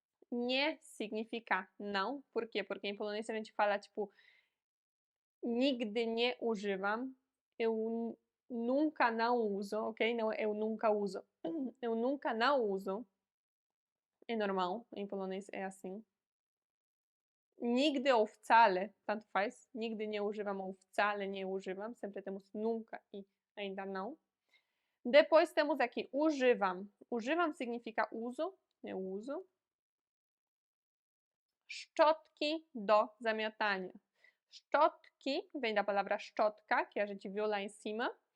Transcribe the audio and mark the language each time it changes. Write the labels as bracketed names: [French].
[Portuguese] Nie significa não, por quê? Porque em polonês a gente fala tipo [Polish] nigdy nie używam, [Portuguese] eu nunca não uso, ok? Não, eu nunca uso. Eu nunca não uso. É normal, em polonês é assim. Nigdy ou wcale, tanto faz. [Polish] Nigdy nie używam ou wcale nie używam. [Portuguese] Sempre temos nunca e ainda não. Depois temos aqui używam. Używam significa uso, eu uso. [Polish] Szczotki do zamiatania. [Portuguese] Szczotki vem da palavra szczotka, que a gente viu lá em cima.